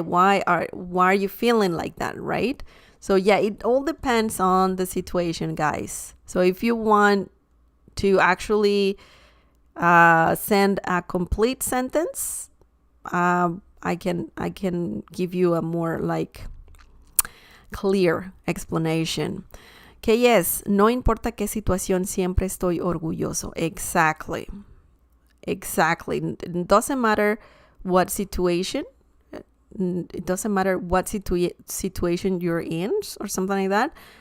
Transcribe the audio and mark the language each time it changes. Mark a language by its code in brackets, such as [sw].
[en] Why are you feeling like that, right? So yeah, it all depends on the situation, guys. So if you want to actually send a complete sentence, I can give you a more like clear explanation. [es] Que yes, no importa qué situación, siempre estoy orgulloso. [en] Exactly. It doesn't matter what situation. It doesn't matter what situation you're in or something like that.